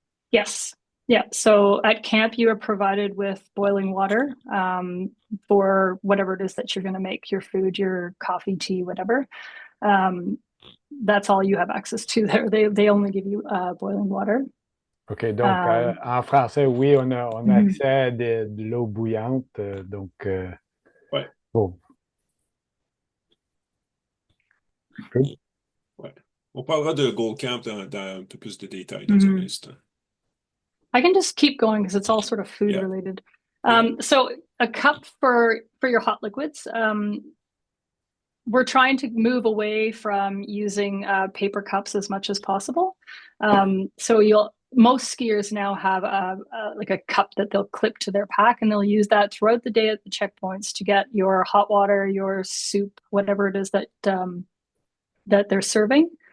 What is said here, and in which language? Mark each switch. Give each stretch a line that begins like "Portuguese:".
English: Yes. Yeah. So at camp, you are provided with boiling water for whatever it is that you're going to make, your food, your coffee, tea, whatever. That's all you have access to there. They only give you boiling water.
French: OK, donc Euh, en français, oui, on a mhm, accès à de l'eau bouillante. Ouais, Bon,
English: good.
French: ouais. On parlera de Gold Camp dans un peu plus de détails dans un mhm. instant.
English: I can just keep going because it's all sort of food Yeah, related. yeah. So a cup for your hot liquids. We're trying to move away from using paper cups as much as possible. So you'll most skiers now have like a cup that they'll clip to their pack, and they'll use that throughout the day at the checkpoints to get your hot water, your soup, whatever it is that they're serving.